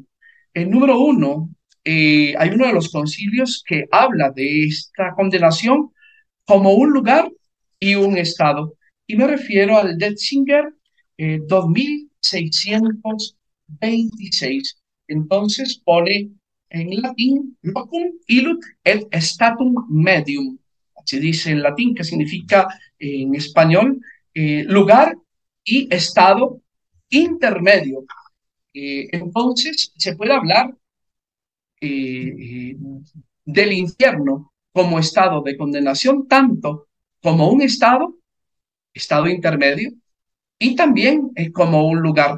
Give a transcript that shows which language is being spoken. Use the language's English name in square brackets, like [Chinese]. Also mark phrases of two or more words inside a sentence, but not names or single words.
[Spanish] El número uno, hay uno de los concilios que habla de esta condenación como un lugar y un estado. Y me refiero al Detzinger 2626. Entonces pone en latín [Latin] locum illut et statum medium. [Spanish] Así dice en latín, que significa en español lugar y estado intermedio. Entonces se puede hablar eh, del infierno como estado de condenación, tanto como un estado intermedio, y también como un lugar.